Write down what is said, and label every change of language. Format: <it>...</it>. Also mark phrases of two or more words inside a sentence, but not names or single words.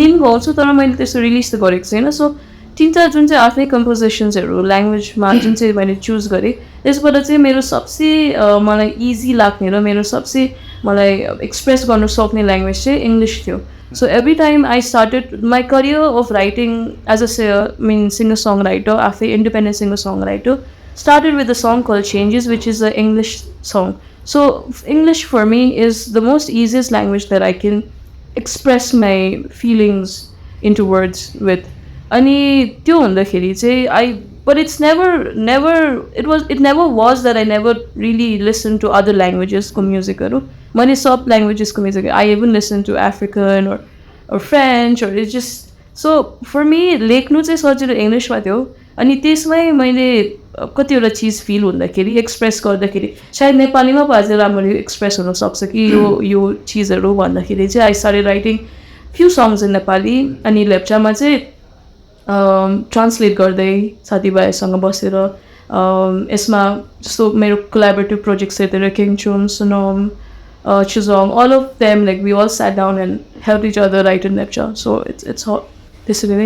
<ne>पनि गाउँछु तर मैले त्यस्तो रिलिज त गरेको छैन सो तिनवटा जुन चाहिँ आफ्नै कम्पोजिसन्सहरू ल्याङ्ग्वेजमा जुन चाहिँ मैले चुज गरेँ त्यसबाट चाहिँ मेरो सबसे मलाई इजी लाग्ने र मेरो सबसे मलाई एक्सप्रेस गर्न सक्ने ल्याङ्ग्वेज चाहिँ इङ्ग्लिस थियो</ne> <en>so every time I started my career of writing as a singer song writer</en> <ne>आफै</ne> <en>independent singer song writer started with a song called Changes, which is an English song. So English for me is the most easiest language that I can express my feelings into words with.</en> <ne>अनि त्यो हुँदाखेरि चाहिँ</ne> <en>but it never was that I never really listened to other languages ko music haru. Many sub languages ko music I even listen to African or French or it's just so for me</en> <ne>लेख्नु चाहिँ सजिलो इङ्ग्लिस मा थियो अनि त्यसमै मैले कतिवटा चिज फिल हुँदाखेरि एक्सप्रेस गर्दाखेरि सायद नेपालीमा पो अझै राम्ररी एक्सप्रेस हुनसक्छ कि यो चिजहरू भन्दाखेरि चाहिँ</ne> <en>I started writing few songs in Nepali</en> <ne>अनि लेप्चामा चाहिँ ट्रान्सलेट गर्दै साथीभाइसँग बसेर यसमा जस्तो मेरो कोलाबोरेटिभ प्रोजेक्ट्सहरूतिर किङचुम सुनम चुजोङ</ne> <en>all of them like we all sat down and help each other write in Lepcha so it's</en> <ne>त्यसरी नै</ne>